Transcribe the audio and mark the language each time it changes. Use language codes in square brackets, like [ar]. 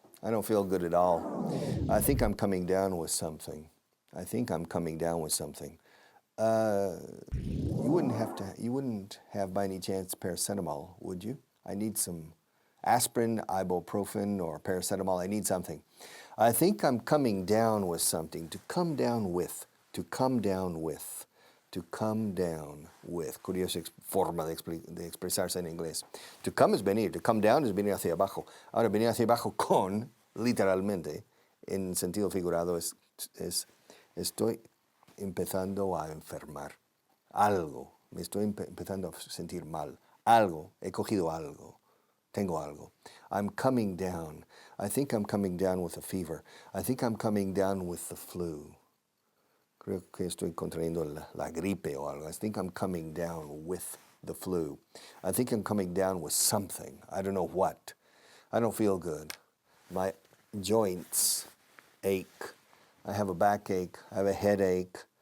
[en] I don't feel good at all. I think I'm coming down with something. You wouldn't have by any chance paracetamol, would you? I need some aspirin, ibuprofen, or paracetamol. I need something. I think I'm coming down with something. To come down with. To come down with. To come down with. [es] Curiosa forma de expresarse en inglés. [en] To come [es] es venir. [en] To come down [es] es venir hacia abajo. Ahora, venir hacia abajo con, literalmente, en sentido figurado, es estoy empezando a enfermar. Algo. Me estoy empezando a sentir mal. Algo. He cogido algo. Tengo algo. [en] I'm coming down. I think I'm coming down with a fever. I think I'm coming down with the flu. [es] Creo que estoy contrayendo la gripe o algo. [en] I think I'm coming down with the flu. I think I'm coming down with something. I don't know what. I don't feel good. My joints ache. I have a backache. I have a headache.